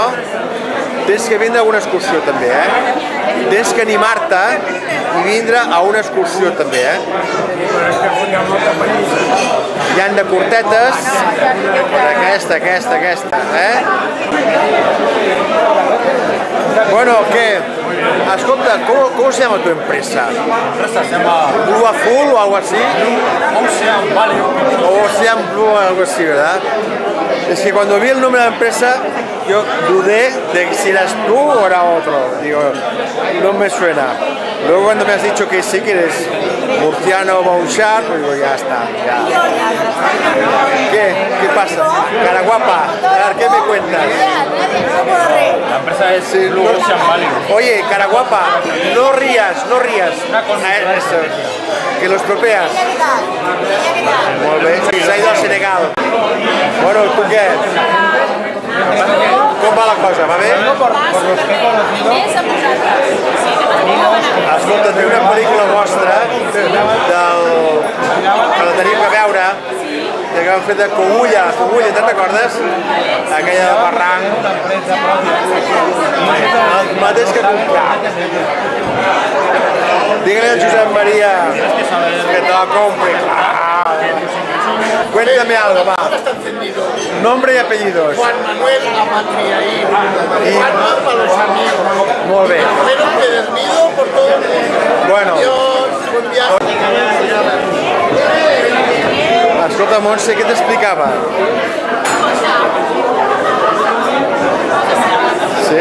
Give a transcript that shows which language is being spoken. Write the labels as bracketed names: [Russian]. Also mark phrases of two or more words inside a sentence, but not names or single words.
[Catalan] Tens que vindre a una excursió també, Tens que animar-te i vindre a una excursió també, Hi han de curtetes, aquesta, Bueno, [Spanish] ¿qué? Escolta, ¿cómo se llama tu empresa? Empresa se llama ¿Blue Azul o algo así? Ocean Value. Ocean Blue o algo así, ¿verdad? Es que cuando vi el nombre de la empresa, yo dudé de si eras tú o era otro. Digo, no me suena. Luego cuando me has dicho que sí, que eres murciano Bouchard, pues digo, ya está, ya. ¿Qué pasa? Cara guapa, a ver, ¿qué me cuentas? La empresa es Ocean Value. Oye, cara guapa, no rías. Eso, que lo estropeas. [Catalan] Molt bé, [Spanish] s'ha ido al Senegal. Bueno, ¿tú qué? [Catalan] Com va la cosa, va bé? [Spanish] Por los que he conocido, [Catalan] Escolta, té una pel·lícula vostra que la tenim que veure, que vam fer de Cogulla, te'n recordes? Aquella de Barranc. El mateix que comprar. [Spanish] Dígale a Josep María que te la compre. Cuéntame algo, va. Nombre y apellidos. Juan Manuel Amatria y Juanma para los amigos. [Catalan] Molt bé. [Spanish] Pero empedernido por todo el mundo. Bueno. Dios, buen viaje. [Catalan] Escolta, Montse, què t'explicava? Sí?